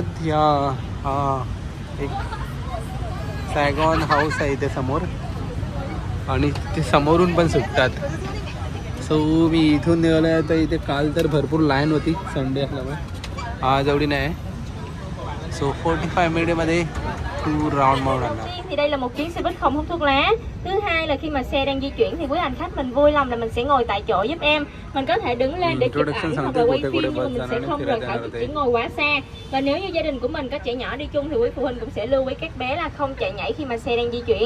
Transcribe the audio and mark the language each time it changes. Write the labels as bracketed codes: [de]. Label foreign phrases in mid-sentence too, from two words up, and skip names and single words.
[mr] ह्या एक सैगॉन हाऊस आहे इथे समोर. आणि ते समोरून पण सुटतात. सो मी इथून निघालो आहे. तर इथे काल तर भरपूर लाईन होती संडे असल्यामुळे, आज एवढी नाही. सो 45 मिनिटमध्ये [en] two round [mr] माउंट आणणार. [vi] Thì đây là một chuyến xe buýt không hút thuốc lá. Thứ hai là khi mà xe đang di chuyển thì quý hành khách mình vui lòng là mình sẽ ngồi tại chỗ giúp em. Mình có thể đứng lên để chụp ảnh hoặc là quay phim, nhưng mà mình sẽ không rời khỏi chiếc ngồi quá xa. Và nếu như gia đình của mình có trẻ nhỏ đi chung thì quý phụ huynh cũng sẽ lưu ý các bé là không chạy nhảy khi mà xe đang di chuyển.